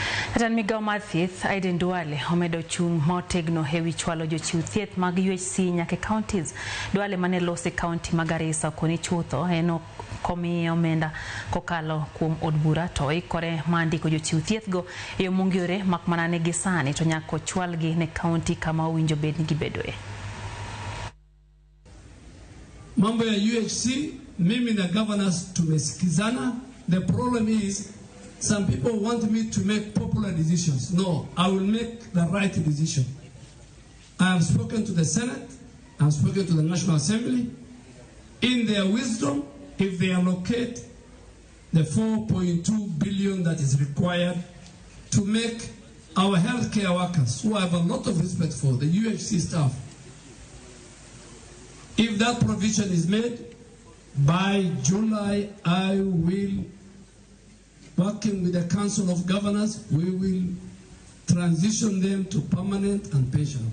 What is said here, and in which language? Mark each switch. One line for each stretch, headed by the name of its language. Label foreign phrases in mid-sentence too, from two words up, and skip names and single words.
Luo (Kenya and Tanzania): Atan migao mar thieth Aiden Duale omedo chung motegno hewi chwalo jochiew thieth mag UHC nyake counties. Duale mane lose county mag Garissa koni chutho eno komi omenda kokalo kuom od bura to ikore mandiko jochiew thieth go e mongirore makmana ne gisani to nyako chwalgi ne county kama owinjo bed ni gibedoe.
Swahili: Mambo ya UHC mimi na governors tumesikizana.
English: The problem is some people want me to make popular decisions. No, I will make the right decision. I have spoken to the Senate, I have spoken to the National Assembly. In their wisdom, if they allocate the 4.2 billion that is required to make our healthcare workers, who I have a lot of respect for, the UHC staff, if that provision is made, by July, I will, working with the Council of Governors, we will transition them to permanent and pension.